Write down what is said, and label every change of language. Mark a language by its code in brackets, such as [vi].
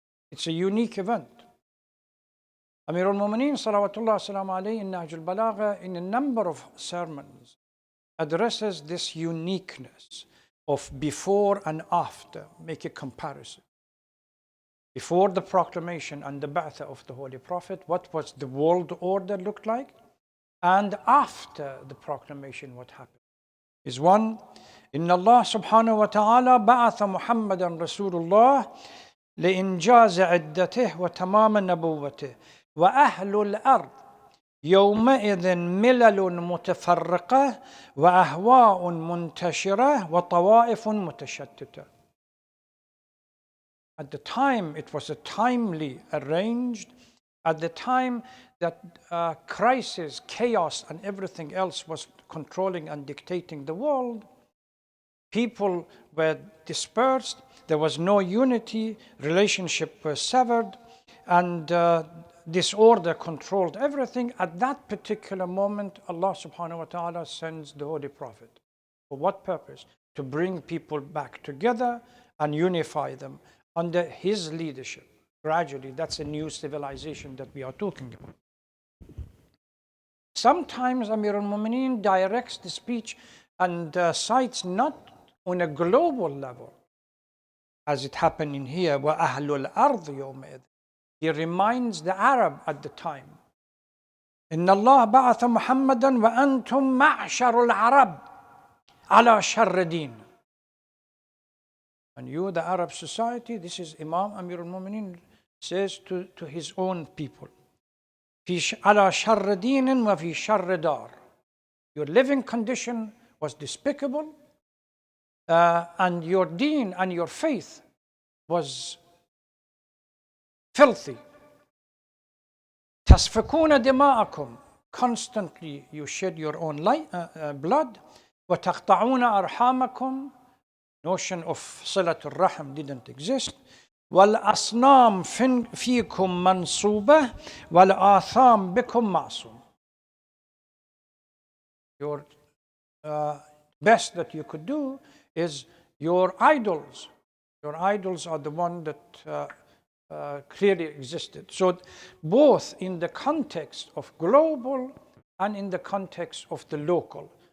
[en] It's a unique event. Amir al-Mu'mineen salawatullah salam alayhi in Nahj al-Balagha, in a number of sermons, addresses this uniqueness of before and after, make a comparison. Before the proclamation and the ba'ath of the Holy Prophet, what was the world order looked like? And after the proclamation, what happened? Is one, [ar] Inna Allah subhanahu wa ta'ala ba'atha Muhammadan Rasulullah لإنجاز عدته وتمام نبوته وأهل الأرض يومئذ ملل متفرقة وأهواء منتشرة وطوائف متشتتة. [en] At the time, it was a timely arranged. At the time that crisis, chaos, and everything else was controlling and dictating the world, people were dispersed. There was no unity. Relationship was severed, and disorder controlled everything. At that particular moment, Allah subhanahu wa ta'ala sends the Holy Prophet. For what purpose? To bring people back together and unify them under his leadership. Gradually, that's a new civilization that we are talking about. Sometimes Amir al-Mu'mineen directs the speech and cites not on a global level, as it happened in here, [ar] وَأَهْلُ الْأَرْضِ يَوْمَئِذٍ. [en] He reminds the Arab at the time, [ar] إِنَّ اللَّهَ بَعَثَ مُحَمَّدًا وَأَنْتُمْ مَعْشَرُ الْعَرَبِ عَلَى شَرِّ دِينٍ. [en] And you, the Arab society, this is Imam Amir al-Mu'mineen says to his own people, [ar] على شر دين وفي شر دار. [en] Your living condition was despicable, and your deen and your faith was filthy. [ar] تسفكون دماءكم. [en] Constantly you shed your own blood. [ar] وتقطعون أرحامكم. [en] Notion of صلة الرحم didn't exist. [ar] والأصنام فيكم منصوبة والآثام بكم معصوم. [en] Your best that you could do is your idols. Your idols are the one that clearly existed. So both in the context of global and in the context of the local.